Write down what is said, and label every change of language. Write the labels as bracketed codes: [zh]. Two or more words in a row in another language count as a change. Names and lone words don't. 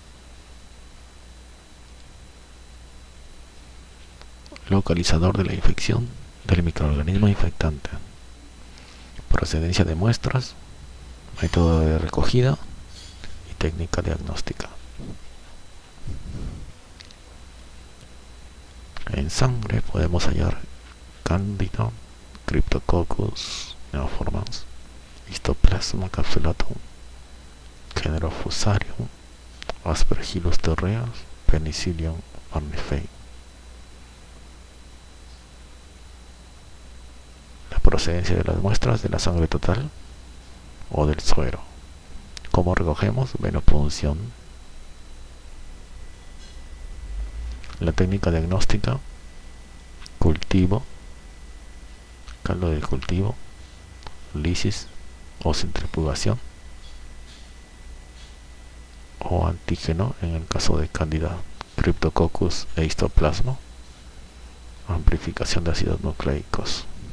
[es] Localizador de la infección del microorganismo infectante. Procedencia de muestras, método de recogida y técnica diagnóstica. En sangre podemos hallar Candida, Cryptococcus neoformans, Histoplasma capsulatum, género Fusarium, Aspergillus terreus, Penicillium marnefei. La procedencia de las muestras de la sangre total o del suero. ¿Cómo recogemos? Venopunción. La técnica diagnóstica: cultivo, caldo del cultivo, lisis o centrifugación, o antígeno en el caso de Candida, Cryptococcus e Histoplasma, amplificación de ácidos nucleicos.